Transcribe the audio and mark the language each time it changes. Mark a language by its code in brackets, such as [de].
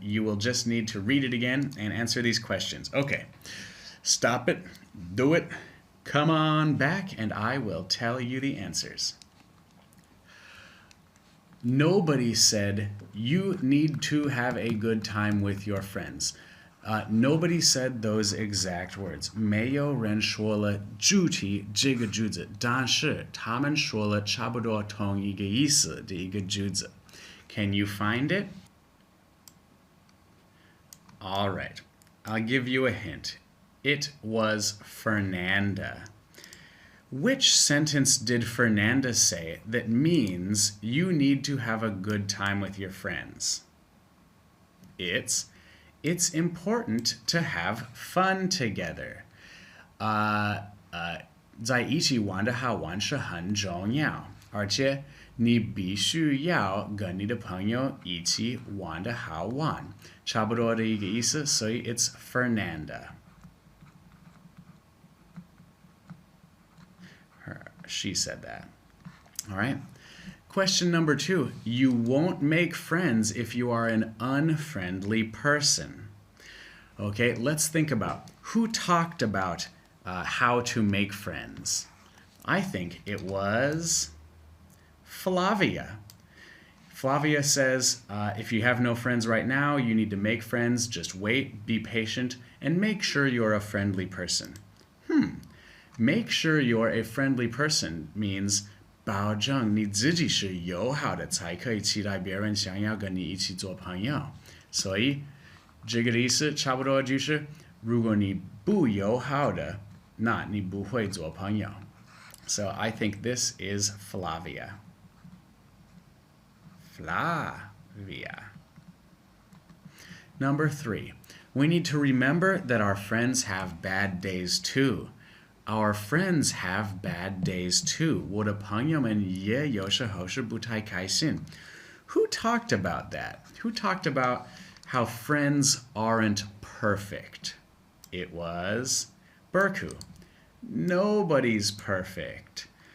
[en] You will just need to read it again and answer these questions. Okay, stop it, do it, come on back, and I will tell you the answers. Nobody said you need to have a good time with your friends. Nobody said those exact words. [zh] 没有人说了具体这个句子，但是他们说了差不多同一个意思的一个句子。 [en] Can you find it? All right. I'll give you a hint. It was Fernanda. Which sentence did Fernanda say that means you need to have a good time with your friends? It's it's important to have fun together. [zh] 在一起玩的好玩是很重要，而且你必须要跟你的朋友一起玩的好玩，差不多的一个意思，所以 [en] it's Fernanda. She said that. All right. Question number 2. You won't make friends if you are an unfriendly person. Okay, let's think about who talked about how to make friends. I think it was Flavia. Flavia says, if you have no friends right now, you need to make friends. Just wait, be patient, and make sure you're a friendly person. Make sure you're a friendly person means [zh] 保证你自己是友好的，才可以期待别人想要跟你一起做朋友。所以这个意思差不多就是，如果你不友好的，那你不会做朋友。 [en] So I think this is Flavia. Flavia. Number 3. We need to remember that our friends have bad days too. Our friends have bad days too. [zh] 我的朋友们也有时候是不太开心。 [en] Who talked about that? Who talked about how friends aren't perfect? It was Berku. Nobody's perfect.